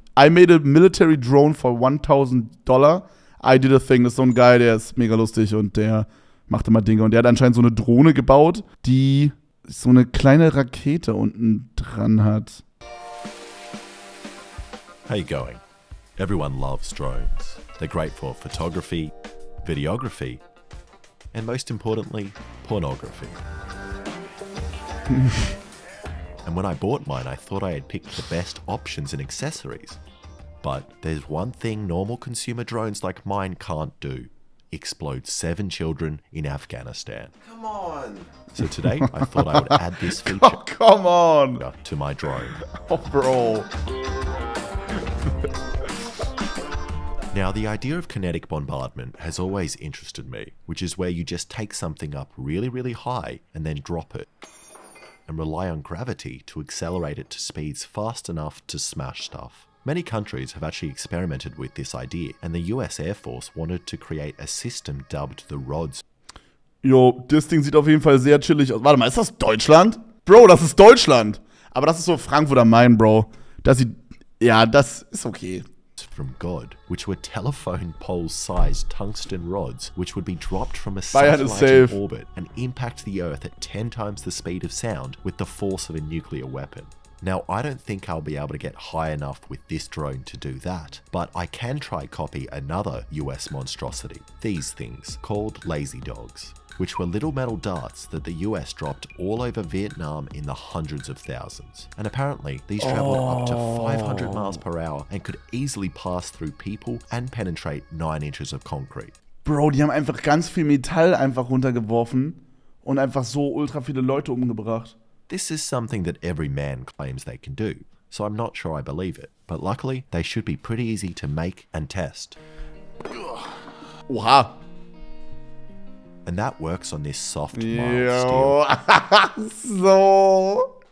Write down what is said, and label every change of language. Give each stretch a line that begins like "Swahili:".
English: I made a military drone for $1,000. I did a thing.
German: Das ist so ein Guy, der ist mega lustig und der macht immer Dinge. Und der hat anscheinend so eine Drohne gebaut, die so eine kleine Rakete unten dran hat.
English: How you going? Everyone loves drones. They're great for photography, videography, and most importantly, pornography. And when I bought mine, I thought I had picked the best options and accessories. But there's one thing normal consumer drones like mine can't do. Explode 7 children in Afghanistan. Come on! So today, I thought I would add this feature Oh, come on! to my drone. Oh, bro. Now, the idea of kinetic bombardment has always interested me, which is where you just take something up really, really high and then drop it, and rely on gravity to accelerate it to speeds fast enough to smash stuff. Many countries have actually experimented with this idea, and the US Air Force wanted to create a system dubbed the Rods.
German: Jo, das Ding sieht auf jeden Fall sehr chillig aus. Warte mal, ist das Deutschland? Bro, das ist Deutschland. Aber das ist so Frankfurt am Main, Bro. Das sieht, ja, das ist okay.
English: From God, which were telephone pole-sized tungsten rods, which would be dropped from a Bayern is satellite safe. in orbit and impact the Earth at 10 times the speed of sound with the force of a nuclear weapon. Now, I don't think I'll be able to get high enough with this drone to do that, but I can try copy another US monstrosity, these things, called lazy dogs, which were little metal darts that the US dropped all over Vietnam in the hundreds of thousands. And apparently, these traveled up to 500 miles per hour and could easily pass through people and penetrate 9 inches of concrete.
German: Bro, die haben einfach ganz viel Metall einfach runtergeworfen und einfach so ultra viele Leute umgebracht.
English: This is something that every man claims they can do, so I'm not sure I believe it, but luckily they should be pretty easy to make and test. Oha. And that works on this soft, mild Yo. steel. Yo.